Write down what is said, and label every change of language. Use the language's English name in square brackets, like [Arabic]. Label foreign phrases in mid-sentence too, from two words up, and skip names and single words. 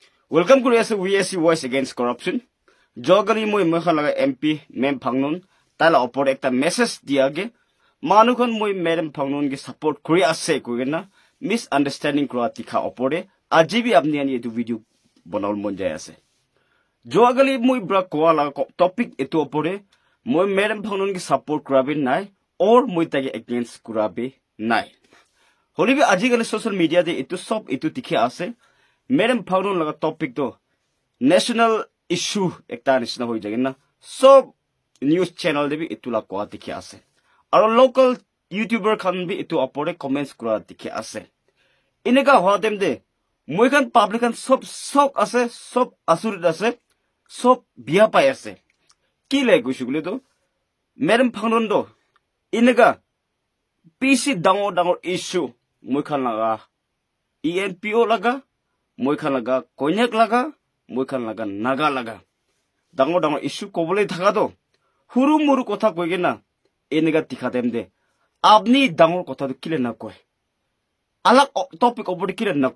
[English] Welcome to VSC Voice Against Corruption. [Naga Pidgin] Jogani moi mekhala MP mem phangnon tala opor ekta message diage manukon moi madam phangnon ge support kori ase koina misunderstanding kora tikha opore ajibi apni ani etu video banal mon jay ase. Jogani moi bra koala topic etu opore moi madam phangnon ge support korabe nai or moi tage against korabe nai. Holibi ajikali [English] social media [Naga Pidgin] de etu sob etu tikhe ase. Madam phangnon laga topic to [English] national issue [Naga Pidgin] ekta nisna hoi jagena sob [English] news channel [Naga Pidgin] de bi itula ko dikhi ase aro local youtuber khan bi itu apore comments kura dikhi ase ineka hodem de moi kan public kan sob ase sob asurit ase sob biya pai ase ki le gushugule to madam phangnon do ineka pc dangor issue moi khan laga ENPO laga moi khan laga konyak laga moi khan laga naga laga dangor issue kobole thaka to huru muru kotha koigena enega tikhatem de apni dangor kotha to kile na koi alag topic opore kile na